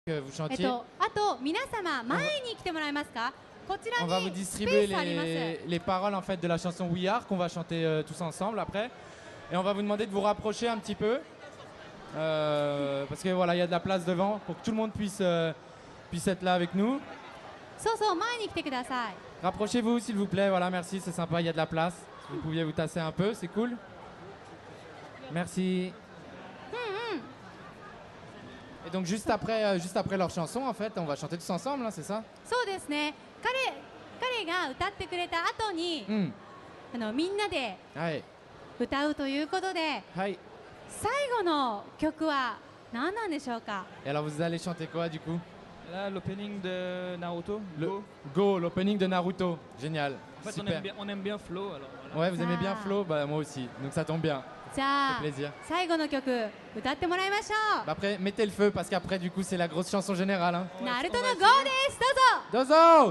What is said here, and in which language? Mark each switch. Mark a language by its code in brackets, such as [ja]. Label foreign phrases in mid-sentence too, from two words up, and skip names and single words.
[fr] que vous chantiez. [ja] あと皆様前に来てもらえますか。こちら [fr] On va vous [ja] にスペ [fr] distribuer [ja] ースあります。 [fr] les paroles en fait de la chanson We Are qu'on va chanter tous ensemble après. Et on va vous demander de vous rapprocher un petit peu. Parce que voilà, il y a de la place devant pour que tout le monde puisse être là avec nous. [ja] そうそう前に来てください。 [fr] Rapprochez-vous s'il vous plaît, voilà, merci, c'est sympa, il y a de la place. Si vous pouviez vous tasser un peu, c'est cool. Merci. Et donc juste après leur chanson, en fait, on va chanter tous ensemble, hein, c'est ça? [ja] そうですね。彼が歌ってくれた後に、みんなで [fr] Ouais. [ja] 歌うということで、 Hi. 最後の曲は何なんでしょうか。 [fr] Et alors vous allez chanter quoi du coup? Là, l'opening de Naruto. Go, l'opening de Naruto. Génial. En fait, Super. on aime bien Flo. Alors, voilà. Ouais, vous aimez bien Flo? Bah moi aussi, donc ça tombe bien. [ja] じゃあ [fr] Ça fait plaisir. [ja] 最後の曲歌ってもらいましょ [fr] Bah après, mettez le feu parce qu'après du coup c'est la grosse chanson générale. Hein. [ja] う。ナルトの GO です。どうぞ。 Dozo!